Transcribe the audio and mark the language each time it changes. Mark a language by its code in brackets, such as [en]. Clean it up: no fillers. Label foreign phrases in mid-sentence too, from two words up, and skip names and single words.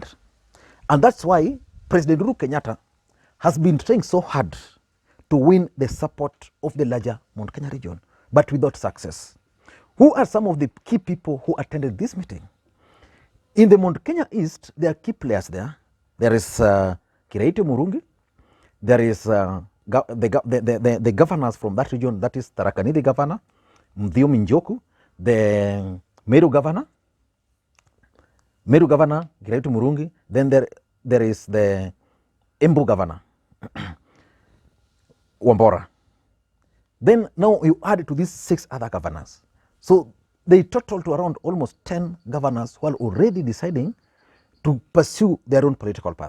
[en] And that's why President Uhuru Kenyatta has been trying so hard to win the support of the larger Mount Kenya region, but without success. Who are some of the key people who attended this meeting? In the Mount Kenya East, there are key players there. There is Kiraitu Murungi. There is the governors from that region, that is Tharaka Nithi governor, Mthiomi Njoku, the Meru governor, Kiraitu Murungi. Then there is the Embu governor, Wambora. Then now you add to these 6 other governors. So they total to around almost 10 governors who are already deciding to pursue their own political path.